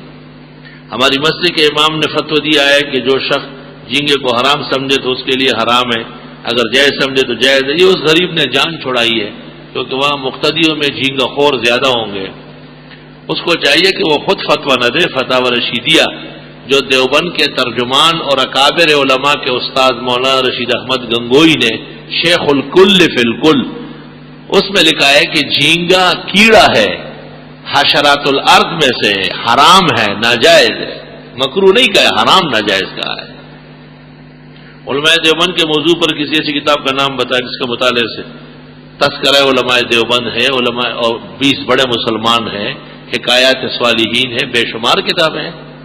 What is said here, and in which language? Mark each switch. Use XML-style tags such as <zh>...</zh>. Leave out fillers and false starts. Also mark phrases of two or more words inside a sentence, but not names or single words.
<ur>ہماری مسجد کے امام نے فتویٰ دیا ہے کہ جو شخص جھینگے کو حرام سمجھے تو اس کے لیے حرام ہے، اگر جائز سمجھے تو جائز ہے۔ یہ اس غریب نے جان چھڑائی ہے، کیونکہ وہاں مقتدیوں میں جھینگا خور زیادہ ہوں گے، اس کو چاہیے کہ وہ خود فتویٰ نہ دے۔ فتاوی رشیدیہ جو دیوبند کے ترجمان اور اکابر علماء کے استاد مولانا رشید احمد گنگوئی نے</ur> <ar>شیخ الکل فی الکل،</ar> <ur>اس میں لکھا ہے کہ جھینگا کیڑا ہے،</ur> <ar>حشرات الارض</ar> <ur>میں سے حرام ہے، ناجائز ہے، مکروہ نہیں کہا ہے، حرام ناجائز کہا ہے۔ علماء دیوبند کے موضوع پر کسی ایسی کتاب کا نام بتایا جس کا مطالعے سے تذکرہ علماء دیوبند ہے، علماء اور 20 بڑے مسلمان ہیں، حکایات صالحین ہیں، بے شمار کتابیں ہیں۔</ur>